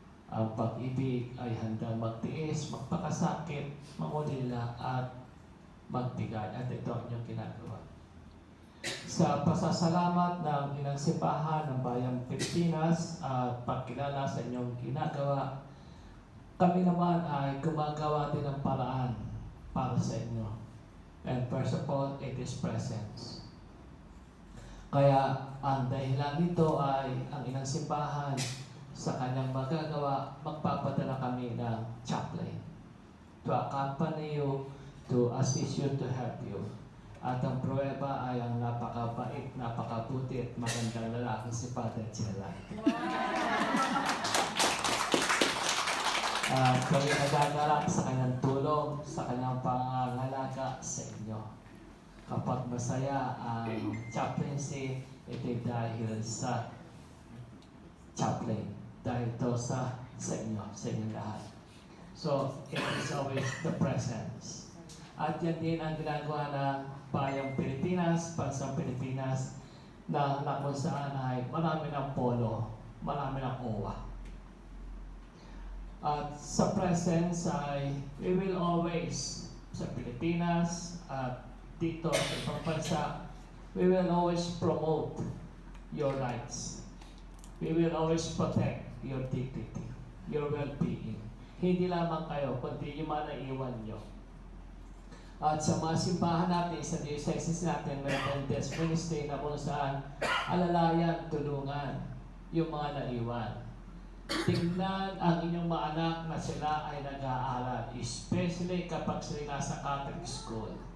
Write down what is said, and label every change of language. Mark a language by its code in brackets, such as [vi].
[tl] Ang pag-ibig ay handang magtiis, magpakasakit, mangulila at magbigay. At ito ang inyong ginagawa. Sa pasasalamat ng Inang Simbahan ng Bayang Pilipinas at pagkilala sa inyong ginagawa, kami naman ay gumagawa din ng paraan para sa inyo. [en] And first of all, it is presence. [tl] Kaya ang dahilan nito ay ang Inang Simbahan sa kanyang magagawa, magpapadala kami ng chaplain [en] to accompany you, to assist you, to help you. [tl] At ang pruweba ay ang napakabait, napakabuti at magandang lalaki si fr.Gerald. Kami nagagalak sa kanyang tulong, sa kanyang pangangalaga sa inyo. Kapag masaya ang chaplaincy, ito dahil sa chaplain. Dahil ito sa inyo, sa inyong lahat. [en] So, it is always the presence. [tl] At yan din ang ginagawa ng Bayang Pilipinas, Bansang Pilipinas, na kung saan ay marami ng polo, marami ng OWA. At sa presence ay [en] we will always, [tl] sa Pilipinas at dito sa ibang bansa, [en] we will always promote your rights. We will always protect your dignity, your well-being. [tl] Hindi lamang kayo, kundi yung mga naiwan nyo. At sa mga simbahan natin, sa diocese natin, mayroon death ministry na kung saan alalayan, tulungan yung mga naiwan. Tingnan ang inyong mga anak na sila ay nag-aaral, especially kapag sila nasa Catholic school.